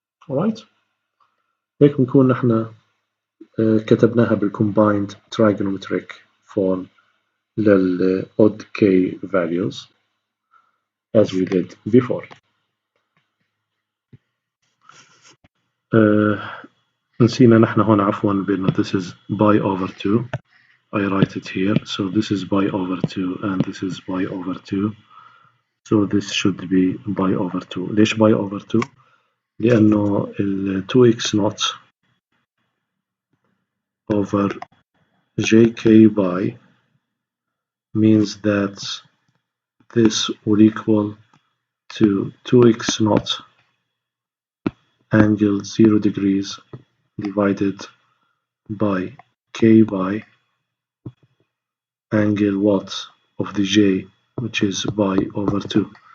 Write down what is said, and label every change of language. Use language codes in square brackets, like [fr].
[en] alright، [ar] هيك بنكون نحن كتبناها [en] بالcombined trigonometric form لل odd k values as we did before. [ar] نسينا نحن هون عفوا بأنه [en] this is pi over 2. I write it here. So this is pi over 2 and this is pi over 2. So this should be pi over 2. [ar] ليش pi over 2؟ لأنه [en] ال 2x naught over jk pi means that this will equal to 2x naught angle 0 degrees divided by k pi angle what of the j which is pi over 2.